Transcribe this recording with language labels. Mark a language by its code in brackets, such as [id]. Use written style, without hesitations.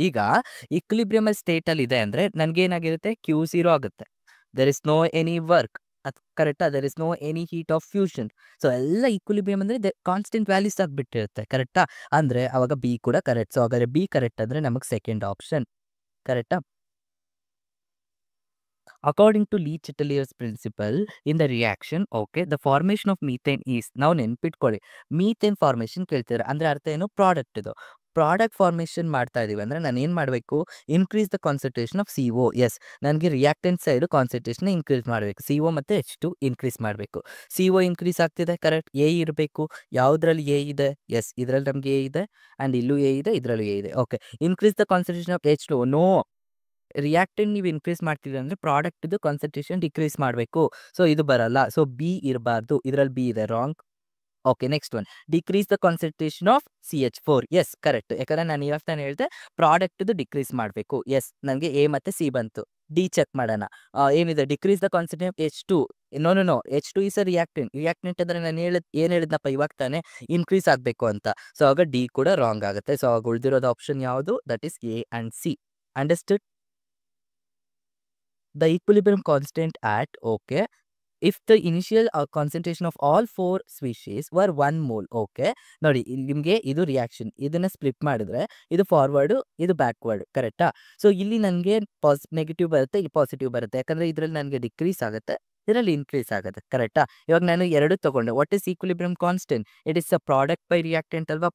[kn] ಈಗ ಈಕ್ವಿಲಿಬ್ರಿಯಮ್ ಸ್ಟೇಟಲ್ಲಿ ಇದೆ ಅಂದರೆ ನನಗೇನಾಗಿರುತ್ತೆ? [en] Q0 ಆಗುತ್ತೆ. There is no any work. ಅದು ಕರೆಕ್ಟಾ? There is no any heat of fusion. [kn] So ಎಲ್ಲ ಈಕ್ವಿಲಿಬ್ರಿಯಮ್ ಅಂದರೆ ಕಾನ್ಸ್ಟೆಂಟ್ ವ್ಯಾಲ್ಯೂಸ್ ಆಗಿಬಿಟ್ಟಿರುತ್ತೆ. ಕರೆಕ್ಟಾ? ಅಂದರೆ ಅವಾಗ ಬಿ ಕೂಡ ಕರೆಕ್ಟ್. ಸೊ ಹಾಗಾದರೆ ಬಿ ಕರೆಕ್ಟ್ ಅಂದರೆ ನಮಗೆ ಸೆಕೆಂಡ್ ಆಪ್ಷನ್. ಕರೆಕ್ಟಾ? [en] According to Lee Chatelier's principle in the reaction, okay, the formation of methane is, [kn] ನಾವು ನೆನ್ಪಿಟ್ಕೊಳ್ಳಿ, ಮೀಥೇನ್ ಫಾರ್ಮೇಷನ್ ಕೇಳ್ತಿದ್ದಾರೆ ಅಂದರೆ ಅರ್ಥ ಏನು? ಪ್ರಾಡಕ್ಟ್. ಇದು ಪ್ರಾಡಕ್ಟ್ ಫಾರ್ಮೇಷನ್ ಮಾಡ್ತಾ ಇದೀವಿ ಅಂದರೆ ನಾನು ಏನು ಮಾಡಬೇಕು? [en] Increase the concentration of CO. [kn] S, ನನಗೆ ರಿಯಾಕ್ಟೆಂಟ್ ಸೈಡು ಕಾನ್ಸಂಟ್ರೇಷನ್ ಇನ್ಕ್ರೀಸ್ ಮಾಡಬೇಕು. CO ಮತ್ತು H2 ಇನ್ಕ್ರೀಸ್ ಮಾಡಬೇಕು. CO ಇನ್ಕ್ರೀಸ್ ಆಗ್ತಿದೆ. ಕರೆಕ್ಟ್. ಎ ಇರಬೇಕು. ಯಾವುದ್ರಲ್ಲಿ ಎ ಇದೆ? ಎಸ್, ಇದರಲ್ಲಿ ನಮಗೆ ಎ ಇದೆ, ಆ್ಯಂಡ್ ಇಲ್ಲೂ ಎ ಇದೆ, ಇದರಲ್ಲೂ ಎ ಇದೆ. Okay, [en] Increase the concentration of H2. [kn] No, reactant ನೀವು ಇನ್ಕ್ರೀಸ್ ಮಾಡ್ತಿದ್ರೆ ಅಂದರೆ ಪ್ರಾಡಕ್ಟ್ದು ಕಾನ್ಸಂಟ್ರೇಷನ್ ಡಿಕ್ರೀಸ್ ಮಾಡಬೇಕು. ಸೊ ಇದು ಬರಲ್ಲ. ಸೊ ಬಿ ಇರಬಾರ್ದು, ಇದರಲ್ಲಿ ಬಿ ಇದೆ, wrong. Okay, next one, [en] Decrease the concentration of CH4. [kn] S, correct. ಯಾಕಂದರೆ ನಾನು ಇವಾಗ ತಾನೇ ಹೇಳಿದೆ ಪ್ರಾಡಕ್ಟ್ದು ಡಿಕ್ರೀಸ್ ಮಾಡಬೇಕು. ಎಸ್, ನನಗೆ ಎ ಮತ್ತು ಸಿ ಬಂತು. ಡಿ ಚೆಕ್ ಮಾಡೋಣ. ಏನಿದೆ? [en] Decrease the concentration of H2. [kn] No, [en] H2 is a reactant [kn] ಅಂದರೆ ನಾನು ಏನು ಹೇಳಿದ್ನಪ್ಪ ಇವಾಗ ತಾನೇ? ಇನ್ಕ್ರೀಸ್ ಆಗಬೇಕು ಅಂತ. ಸೊ ಆಗ ಡಿ ಕೂಡ ರಾಂಗ್ ಆಗುತ್ತೆ. ಸೊ ಆಗ ಉಳಿದಿರೋದು ಆಪ್ಷನ್ ಯಾವುದು? [en] That is A and C. Understood? The equilibrium constant at, okay, if the initial concentration of all 4 species were 1 mole. [kn] Okay, ನೋಡಿ, ಇಲ್ಲಿ ನಿಮಗೆ ಇದು ರಿಯಾಕ್ಷನ್, ಇದನ್ನು ಸ್ಪ್ಲಿಟ್ ಮಾಡಿದ್ರೆ ಇದು ಫಾರ್ವರ್ಡು, ಇದು ಬ್ಯಾಕ್ವರ್ಡ್. ಕರೆಕ್ಟಾ? ಸೊ ಇಲ್ಲಿ ನನಗೆ ನೆಗೆಟಿವ್ ಬರುತ್ತೆ, ಇಲ್ಲಿ ಪಾಸಿಟಿವ್ ಬರುತ್ತೆ. ಯಾಕಂದರೆ ಇದರಲ್ಲಿ ನನಗೆ ಡಿಕ್ರೀಸ್ ಆಗುತ್ತೆ, ಇದರಲ್ಲಿ ಇನ್ಕ್ರೀಸ್ ಆಗುತ್ತೆ. [en] ಕರೆಕ್ಟಾ? [kn] ಇವಾಗ ನಾನು ಎರಡು ತೊಗೊಂಡೆ. [en] What is equilibrium constant? It is a product by reactant ಅಲ್ವಾ?